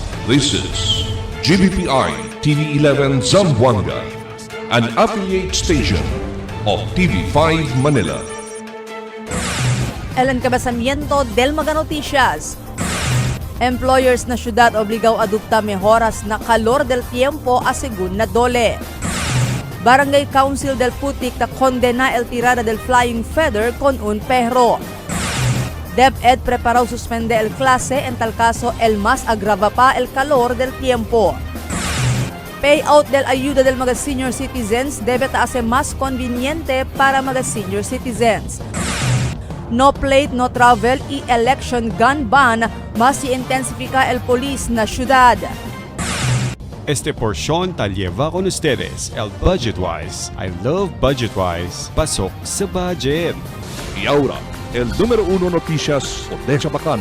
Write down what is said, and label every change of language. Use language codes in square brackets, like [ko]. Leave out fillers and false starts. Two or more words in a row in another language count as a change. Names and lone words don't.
[en] This is GBPI TV11 Zamboanga, an affiliate station of TV5 Manila. [cbk] El encabezamiento del Mga Noticias. Employers na syudad obligaw adopta mejoras na calor del tiempo a segunda dole. Barangay Council del Putik na condena el tirada del [en] flying feather [cbk] con un perro. DepEd preparó suspende el clase en tal caso el mas agrava pa el calor del tiempo. Payout del ayuda del mga senior citizens debe taase mas conveniente para mga senior citizens. [en] No plate, no travel [cbk] y [en] election gun ban, [cbk] mas i-intensifika el polis na syudad. Este porción tal lleva con ustedes el Budgetwise. [en] I love Budgetwise. [tl] Pasok sa budget. [cbk] Y ahora, el número 1 noticias de Chabacano.